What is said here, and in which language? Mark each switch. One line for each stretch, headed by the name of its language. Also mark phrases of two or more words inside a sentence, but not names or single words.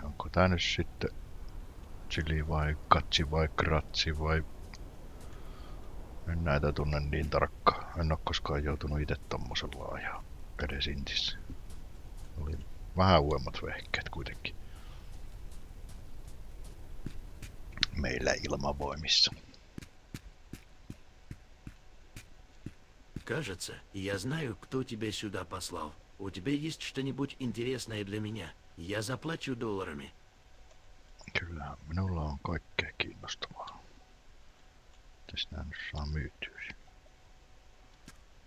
Finnish: Onko tää nyt sitten chili vai katsi vai kratsi vai... En näitä tunne niin tarkkaan. En oo koskaan joutunut ite tommosella ajaa edes Intissä. Oli vähän uudemmat vehkeet kuitenkin. Meillä ilmavoimissa.
Russian: Кажется, я знаю, кто тебя сюда послал. У тебя есть что-нибудь интересное для меня? Я заплачу долларами.
Finnish: Kyllä, minulla on kaikkea kiinnostavaa. Mitäs nää nyt saa myytyä?